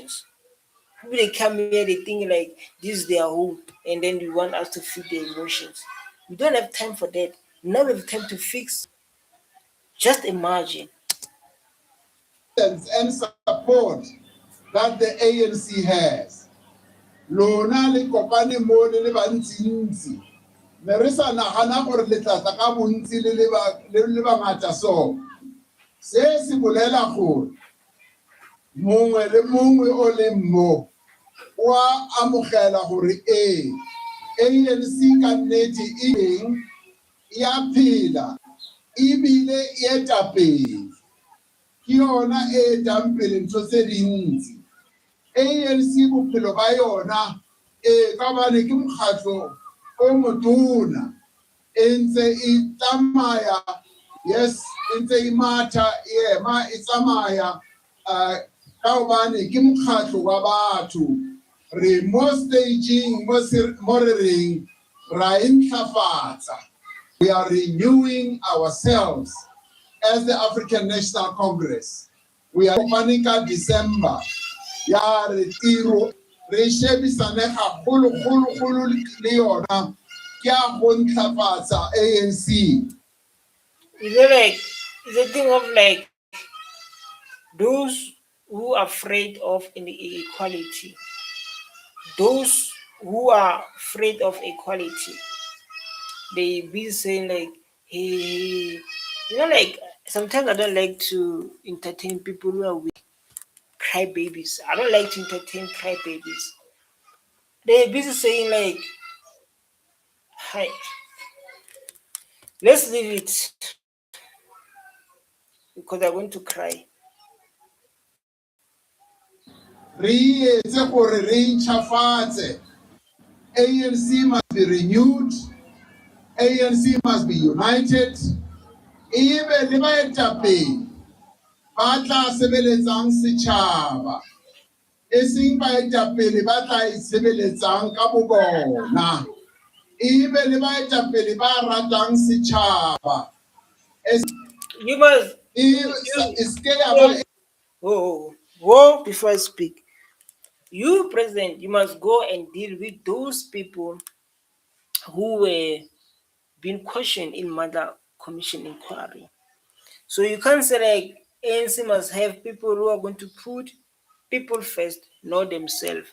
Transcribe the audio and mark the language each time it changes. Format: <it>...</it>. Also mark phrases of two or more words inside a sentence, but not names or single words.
<en>People they come here, they think like this is their home, and then you want us to feed their emotions. We don't have time for that. Now we have time to fix. Just imagine. And support that the ANC has.</en> <tn>Lona le kopane mo le bantsi me re sa nagana gore le tlatla ka bontsi le ba ngata so se se bolela gore mongwe le mongwe o le mo wa amogela gore ANC ka nnete e eng ya phela ebile e eta pele ke yona e tang pele ntho tse dintsi ANC bophelo ba yona ka bane ke mokgatlo o motona e ntse e tsamaya yes e ntse e matha ema e tsamaya ka hobane ke mokgatlo wa batho re mo staging mo re reng ra intlafatsa.</tn> <en>We are renewing ourselves as the African National Congress. We are opening December.</en> <tn>Ya re tiro re shebisane gagolo le yona ke a go ntlafatsa ANC.</tn> <en>It's a thing of like those who are afraid of inequality, those who are afraid of equality, they be saying like, hey, like sometimes I don't like to entertain people who are weak, crybabies. I don't like to entertain crybabies. They're busy saying like, Hi. Let's leave it because I'm going to cry.</en> <tn>Re etse gore re ntšhafatse.</tn> <en>ANC must be renewed. ANC must be united.</en> <tn>Ebe le baetapele ba tla sebeletsang setšhaba, e seng baetapele ba tla itshebeletsang ka bobona. Ebe le baetapele ba ratang setšhaba.</tn> <en>You must.</en> <tn>E seke ya ba</tn> <en>Whoa, before I speak. You, President, you must go and deal with those people who were being questioned in Mother Commission inquiry. So you can't say like ANC must have people who are going to put people first, not themselves.</en>